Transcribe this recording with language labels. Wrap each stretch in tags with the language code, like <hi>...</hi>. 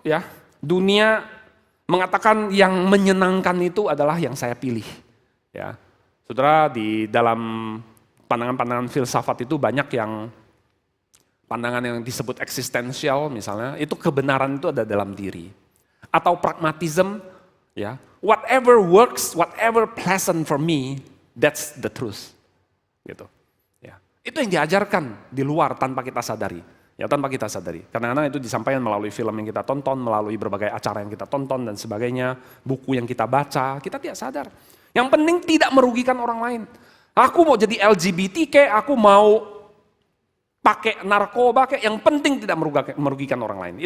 <id>Ya, dunia mengatakan yang menyenangkan itu adalah yang saya pilih. Ya, saudara, di dalam pandangan-pandangan filsafat itu banyak yang pandangan yang disebut eksistensial misalnya, itu kebenaran itu ada dalam diri.</id> <en>Atau pragmatism, ya, whatever works, whatever pleasant for me, that's the truth, gitu.</en> <id>Ya. Itu yang diajarkan di luar tanpa kita sadari. Ya, tanpa kita sadari. Kadang-kadang itu disampaikan melalui film yang kita tonton, melalui berbagai acara yang kita tonton dan sebagainya, buku yang kita baca, kita tidak sadar. Yang penting tidak merugikan orang lain. Aku mau jadi LGBT kayak, aku mau pakai narkoba kayak, yang penting tidak merugikan orang lain.</id>